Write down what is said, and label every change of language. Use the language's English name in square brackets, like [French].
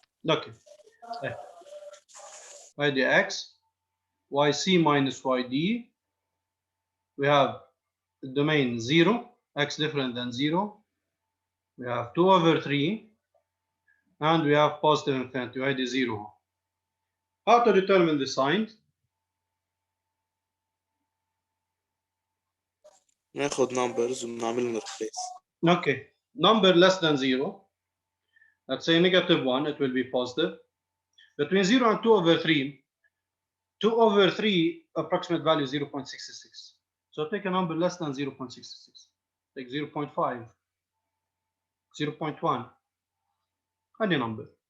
[Arabic] اوكي ايه هيدي [English] x yc minus yd. We have the domain 0, x different than 0. We have 2 over 3 and we have positive infinity yd 0. How to determine the sign? [Arabic] ناخد numbers ونعمل لهم replace. [English] Okay, number less than 0. Let's say negative 1, it will be positive. Between 0 and 2 over 3, 2 over 3 approximate value 0.66. So take a number less than 0.66. Take 0.5, 0.1, any number.